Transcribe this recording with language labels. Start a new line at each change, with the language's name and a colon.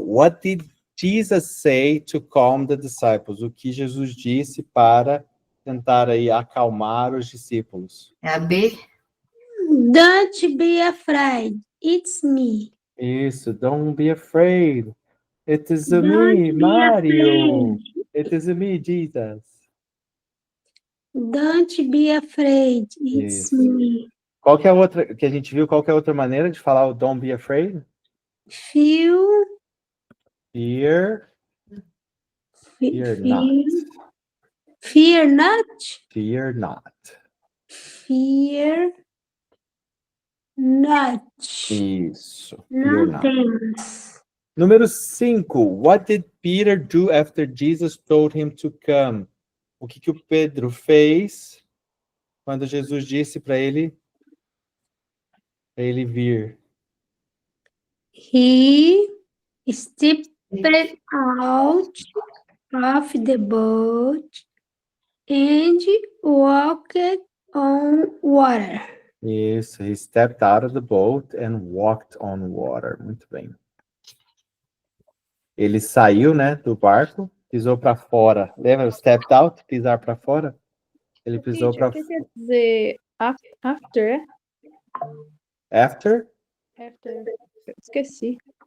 English: What did Jesus say to calm the disciples?
Portuguese: O que Jesus disse para tentar aí acalmar os discípulos? É a B?
English: Don't be afraid. It's me.
Portuguese: Isso.
English: Don't be afraid. It is me, Don't be Mario. It is me, Jesus. Don't be afraid. It's
Portuguese: Isso.
English: me.
Portuguese: Qual que é a outra que a gente viu? Qual que é a outra maneira de falar o
English: don't be afraid? Fear. Fear not. Fear not. Fear not. Fear not.
Portuguese: Isso.
English: Fear
Portuguese: Não
English: not.
Portuguese: temos. Número 5.
English: What did Peter do after Jesus told him to come?
Portuguese: O que o Pedro fez quando Jesus disse para ele vir?
English: He stepped out of the boat and walked on water.
Portuguese: Isso.
English: He stepped out of the boat and walked on water.
Portuguese: Muito bem. Ele saiu, né, do barco, pisou para fora. Lembra?
English: Stepped out,
Portuguese: pisar para fora? Ele pisou para o que quer dizer after, é?
English: After? After.
Portuguese: Esqueci.